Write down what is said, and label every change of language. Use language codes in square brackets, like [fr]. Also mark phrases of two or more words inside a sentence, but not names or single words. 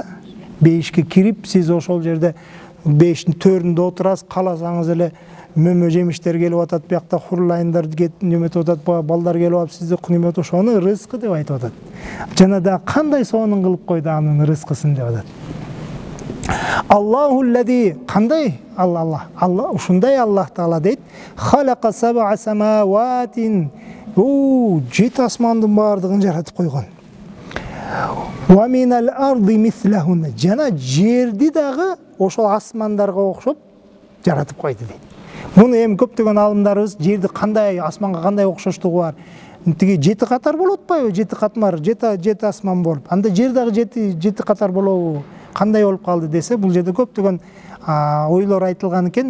[ky] Бейишке кирип, сиз ошол жерде бейиштин төрүндө отурасыз, кааласаңыз эле мөмө жемиштер келип атат, биякта хурлайындар неметип атат, балдар келип алып сизди неметип ошонун рызкы деп айтып атат. Жана да кандай сонун кылып койду анын рызкысын деп атат. Аллахуллади, кандай Алла, ушундай Аллах Таала дейт, [ar] خلق سبع سماوات, [ky] 7 асмандын бардыгын жаратып койгон. [ar] ومن الأرض مثلهن, [ky] жана жерди дагы ошол асмандарга окшоп жаратып койду дейт. Муну эми көптөгөн алымдарыбыз жерди кандай, асманга кандай окшоштугу бар. Тиги 7 катар болуп атпайбы? 7 катмар, 7 асман болуп. Анда жер дагы 7 катар болобу? Кандай болуп калды десе, бул жерде көптөгөн ойлор айтылган экен.